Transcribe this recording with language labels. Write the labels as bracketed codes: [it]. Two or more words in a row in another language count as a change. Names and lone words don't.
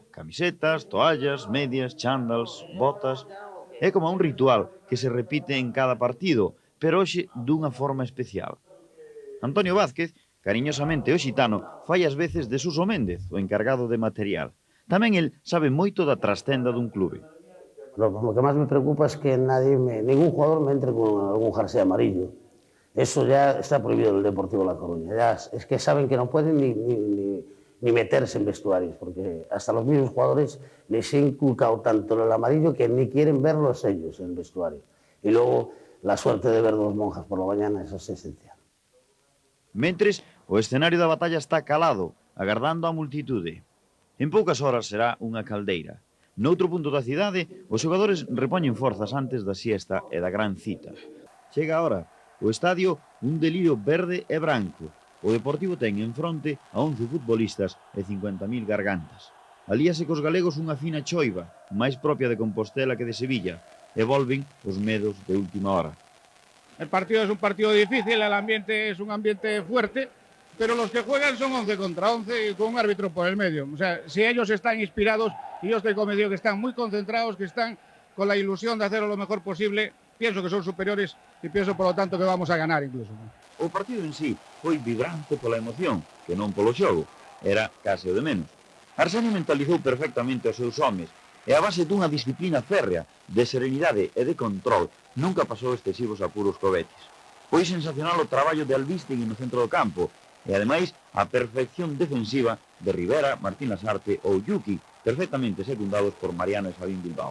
[gl] Camisetas, toallas, medias, chándals, botas... É como un ritual que se repite en cada partido, pero hoxe dunha forma especial. Antonio Vázquez, cariñosamente o xitano, fai ás veces de Suso Méndez, o encargado de material. Tamén el sabe moito da trastenda dun clube. [es] Lo que más me preocupa es que ningún jugador me entre con algún jersey amarillo. Eso ya está prohibido en el Deportivo La Coruña. Ya es que saben que no pueden ni meterse en vestuarios, porque hasta los mismos jugadores les he inculcado tanto el amarillo que ni quieren verlos ellos en el vestuario. Y luego la suerte de ver dos monjas por la mañana, eso es esencial. [gl] Mentres, o escenario da batalla está calado, agardando a multitude. En poucas horas será unha caldeira. Noutro punto da cidade, os xogadores repoñen forzas antes da siesta e da gran cita. Chega agora o estadio un delirio verde e branco. O Deportivo ten en fronte a 11 futbolistas e 50.000 gargantas. Alíase cos galegos unha fina choiva, máis propia de Compostela que de Sevilla, e volven os medos de última hora. [es] El partido es un partido difícil, el ambiente es un ambiente fuerte, pero los que juegan son 11 contra 11 y con un árbitro por el medio. O sea, si ellos están inspirados, y yo estoy convencido que están muy concentrados, que están con la ilusión de hacerlo lo mejor posible, pienso que son superiores y pienso por lo tanto que vamos a ganar incluso. [gl] O partido en sí foi vibrante pola emoción, que non polo xogo, era case o de menos. Arsenio mentalizou perfectamente os seus homes, e a base dunha disciplina férrea, de serenidade e de control, nunca pasou excesivos apuros co Betis. Foi sensacional o traballo de Albistegui no centro do campo, e ademais a perfección defensiva de Rivera, Martín Lasarte ou Yuki, perfectamente secundados por Mariano e Sabín Bilbao.